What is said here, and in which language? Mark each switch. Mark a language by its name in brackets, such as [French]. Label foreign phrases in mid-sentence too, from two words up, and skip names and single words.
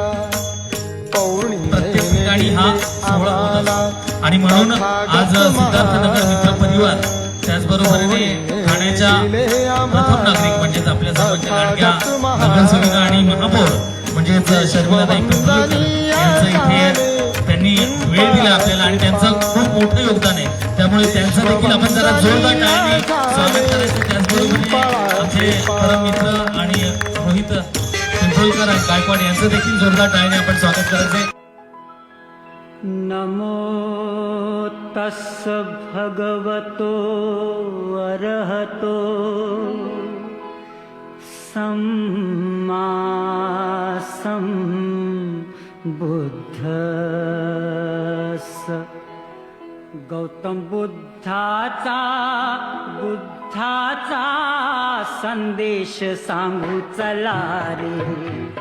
[Marathi] प्रत्येक ठिकाणी हा सोहळा होत असतो आणि म्हणून आज सिद्धार्थनगर मित्र परिवार त्याचबरोबरीने ठाण्याच्या प्रथम नागरिक म्हणजेच आपल्या सर्वांच्या लाडक्या नगरसेविका आणि महापौर म्हणजेच शर्मिलाताई कंदुरकर यांचं इथे त्यांनी वेळ दिला आपल्याला आणि त्यांचं खूप मोठं योगदान आहे। त्यामुळे त्यांचं देखील आपण जरा जोरदार टाळ्यांनी स्वागत करायचं। त्याचबरोबरीने आमचे परम मित्र आणि रोहित पिंपळकर गायकवाड यांचं देखील जोरदार टाळ्याने आपण स्वागत करायचंय। [Pali] नमो तस्स भगवतो अरहतो सम्मा सम्बुद्धस्स। [Marathi] गौतम बुद्धाचा संदेश सांगू चला रे।